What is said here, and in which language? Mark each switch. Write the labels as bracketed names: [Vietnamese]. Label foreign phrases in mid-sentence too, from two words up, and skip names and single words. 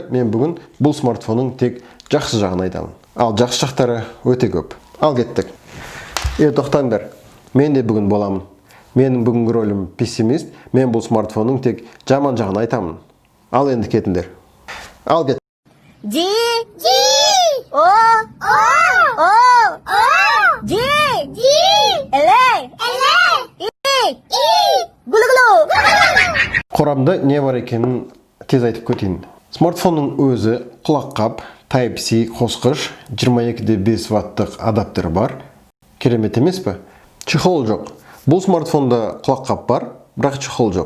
[Kazakh] Мен бүгін бұл смартфонның тек жақсы жағын айтамын. Ал жақсы жақтары өте көп. Ал кеттік. Тоқтаңдар. Мен де бүгін боламын. Менің бүгінгі ролім пессимист. Мен бұл смартфонның тек жаман жағын айтамын. Ал енді кетіңдер. Ал кет. G G O O O O G G L L E Gulu gulu. Қорамда не бар екенін тез айтып кетейін. Смартфонның өзі құлаққап, Type-C қосқыш, 22.5 ваттық адаптер бар. Керемет емес пе? Чехол жоқ. Бұл смартфонда құлаққап бар, бірақ чехол жоқ.